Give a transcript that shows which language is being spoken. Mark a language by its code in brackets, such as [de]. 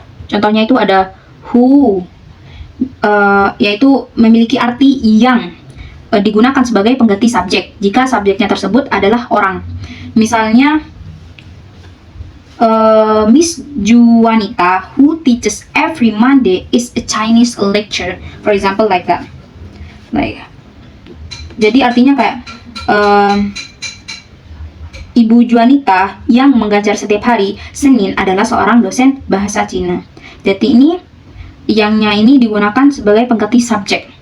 [id] Contohnya itu ada who, yaitu memiliki arti yang digunakan sebagai pengganti subjek jika subjeknya tersebut adalah orang. Misalnya [en] Miss Juanita, who teaches every Monday, is a Chinese lecturer. For example, like that. [id] Jadi artinya kayak Ibu Juanita yang mengajar setiap hari Senin adalah seorang dosen bahasa Cina. Jadi ini yangnya ini digunakan sebagai pengganti subjek.